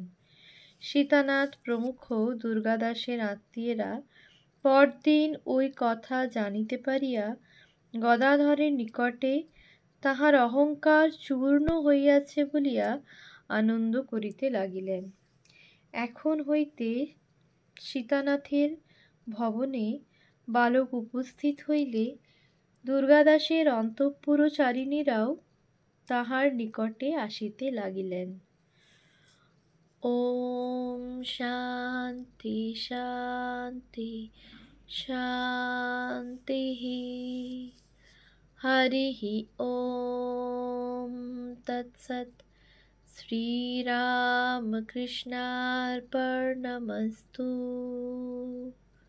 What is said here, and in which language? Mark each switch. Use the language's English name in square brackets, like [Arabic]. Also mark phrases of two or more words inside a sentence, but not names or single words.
[Bangla] সীতানাথ প্রমুখ দুর্গাদাসের আত্মীয়েরা পরদিন ওই কথা জানিতে পারিয়া গদাধরের নিকটে তাহার অহংকার চূর্ণ হইয়াছে বলিয়া আনন্দ করিতে লাগিলেন। এখন হইতে সীতানাথের ভবনে বালক উপস্থিত হইলে দুর্গাদাসের অন্তঃপুরচারিণীরাও তাহার নিকটে আসিতে লাগিলেন। [Sanskrit] ॐ शान्ति शान्ति शान्तिः। हरिः ॐ तत्सत्। श्रीरामकृष्णार्पणमस्तु।